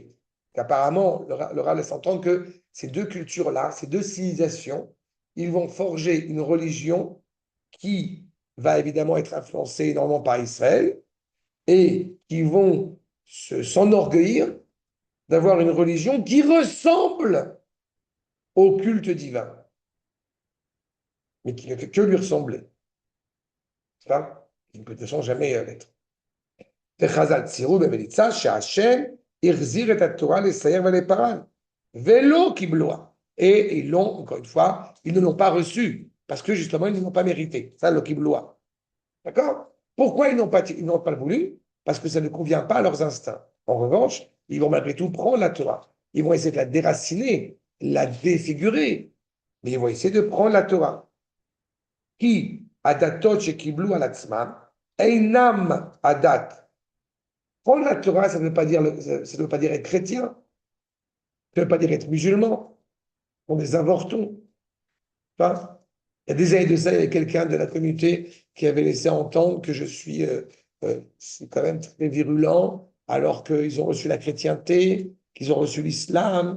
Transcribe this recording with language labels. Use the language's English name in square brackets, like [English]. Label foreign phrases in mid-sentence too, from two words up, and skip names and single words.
[French] Qu'apparemment, le Rav laisse entendre que ces deux cultures-là, ces deux civilisations, ils vont forger une religion qui va évidemment être influencée énormément par Israël et qui vont s'enorgueillir d'avoir une religion qui ressemble au culte divin, mais qui ne fait que lui ressembler. C'est pas? Il ne peut de toute façon jamais l'être. [Hebrew] וחז"ל ציירו במליצה שהשם החזיר את התורה לסייר ולפרן, ולא קיבלוה. [French] Et ils l'ont, encore une fois, ils ne l'ont pas reçu, parce que justement, ils ne l'ont pas mérité. Ça, le kibloa. D'accord? Pourquoi ils n'ont pas voulu? Parce que ça ne convient pas à leurs instincts. En revanche, ils vont malgré tout prendre la Torah. Ils vont essayer de la déraciner, la défigurer, mais ils vont essayer de prendre la Torah. Qui, [Hebrew] עדות שקיבלו על עצמם, אינם עדת. [French] Prendre la Torah, ça ne veut pas dire, ça ne veut pas dire être chrétien, ça ne veut pas dire être musulman. On des avortons. Pas? Il y a des années de ça, il y avait quelqu'un de la communauté qui avait laissé entendre que je suis c'est quand même très virulent, alors qu'ils ont reçu la chrétienté, qu'ils ont reçu l'islam.